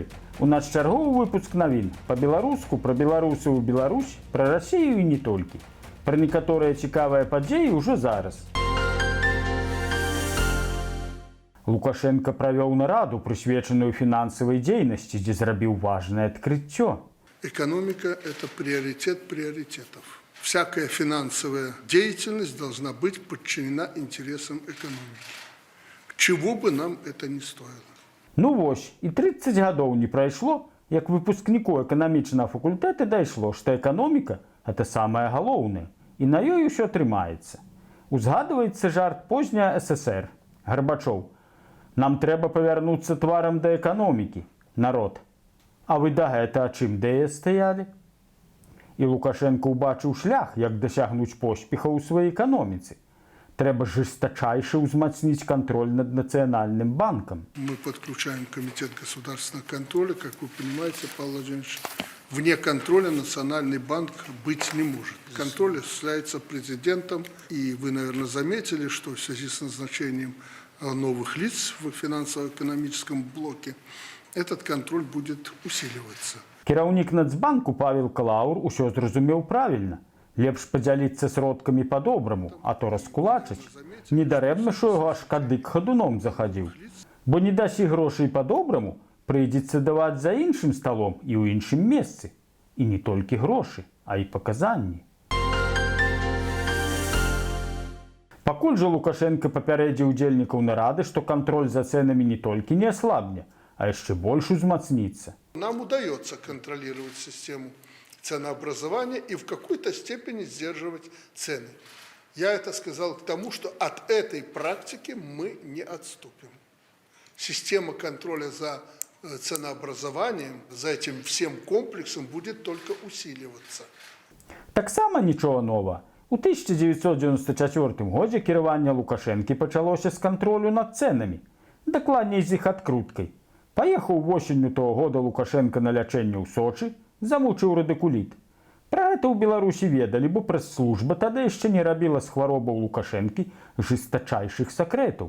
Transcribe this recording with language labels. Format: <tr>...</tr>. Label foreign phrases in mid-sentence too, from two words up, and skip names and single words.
<be>У нас чарговы выпуск навін па-беларуску пра беларусаў і Беларусь, пра Расію і не толькі. Пра некаторыя цікавыя падзеі ўжо зараз. Лукашенко правёў нараду, прысвечаную фінансавай дзейнасці, дзе зрабіў важнае адкрыццё.</be> <ru>Экономика – это приоритет приоритетов. Всякая финансовая деятельность должна быть подчинена интересам экономики. Чего бы нам это ни стоило.</ru> <be>Ну вось, і 30 гадоў не прайшло, як выпускніку эканамічнага факультэта дайшло, што эканоміка – гэта самае галоўнае, і на ёй усё трымаецца. Узгадваецца жарт позняя ССР. Гарбачоў: нам трэба павярнуцца тварам да эканомікі, народ. А вы дагэтуль чым дае стаялі? І Лукашенко ўбачыў шлях, як дасягнуць поспеха ў сваёй эканоміцы.</be> <ru>Трэба жесточайше узмацнить контроль над Национальным банком. Мы подключаем Комитет государственного контроля. Как вы понимаете, Павел Владимирович, вне контроля Национальный банк быть не может. Контроль осуществляется президентом. И вы, наверное, заметили, что в связи с назначением новых лиц в финансово-экономическом блоке этот контроль будет усиливаться.</ru> <be>Кіраўнік Нацбанку Павел Клаур усё зразумеў правільна. Лепш падзяліцца сродкамі па-добраму, а то раскулачыць. Недарэбна, што яго аж кадык хадуном захадзіў. Бо не дасі грошай па-добраму, прыйдзецца даваць за іншым сталом і ў іншым месцы. І не толькі грошы, а і паказанні. Пакуль жа Лукашенко папярэдзіў удзельнікаў нарады, што кантроль за цэнамі не толькі не аслабне, а яшчэ больш узмацніцца.</be> <ru>Нам удается контролировать систему ценообразования и в какой-то степени сдерживать цены. Я это сказал к тому, что от этой практики мы не отступим. Система контроля за ценообразованием, за этим всем комплексом будет только усиливаться.</ru> <be>Таксама нічога нова. У 1994 годзе кіраванне Лукашэнкі пачалося з кантролю над цэнамі. Дакладней з іх адкруткай. Паехаў восенню</be> <ru>того года</ru> <be>Лукашенко на лячэнне ў Сочы, замучыў радыкуліт. Пра гэта ў Беларусі ведалі, бо прэс-служба тады яшчэ не рабіла з хваробаў Лукашэнкі жестачайшых сакрэтаў.</be>